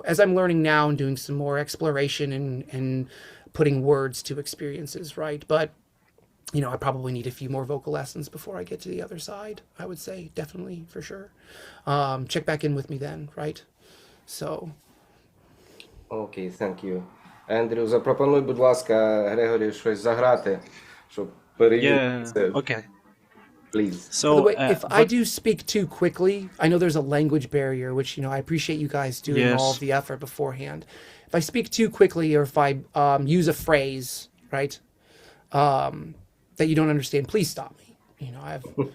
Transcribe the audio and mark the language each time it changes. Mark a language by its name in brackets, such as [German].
[English] As I'm learning now and doing some more exploration and putting words to experiences, right? But, I probably need a few more vocal lessons before I get to the other side, I would say, definitely, for sure. Check back in with me then, right? So... Окей, thank you. [Ukrainian] Ендрю, запропонуй, будь ласка, Грегорі щось заграти, щоб перевірити це. [English] Okay. Please. So, by the way, if I do speak too quickly, I know there's a language barrier, which, I appreciate you guys doing all of the effort beforehand. If I speak too quickly or if I use a phrase, right, that you don't understand, please stop me. I've...